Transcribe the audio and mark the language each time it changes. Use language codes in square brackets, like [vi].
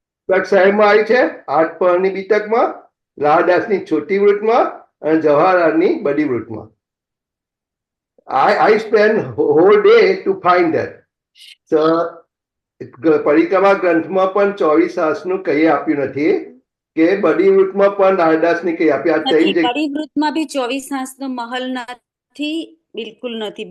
[gu] સાહેબમાં આવી છે, 8 પરની બીતકમાં, રાહદાસની છોટી વૃત્તમાં અને જવાહરલાલની બડી વૃત્તમાં. [en] I spend whole day to find that. [gu] So પરિક્રમા ગ્રંથમાં પણ 24 હાંસનું કઈ આપ્યું નથી કે બડી વૃત્તમાં પણ રાહદાસની કઈ આપી. આ બડી વૃત્તમાં બી 24 હાંસનો મહલ નથી, બિલકુલ નથી.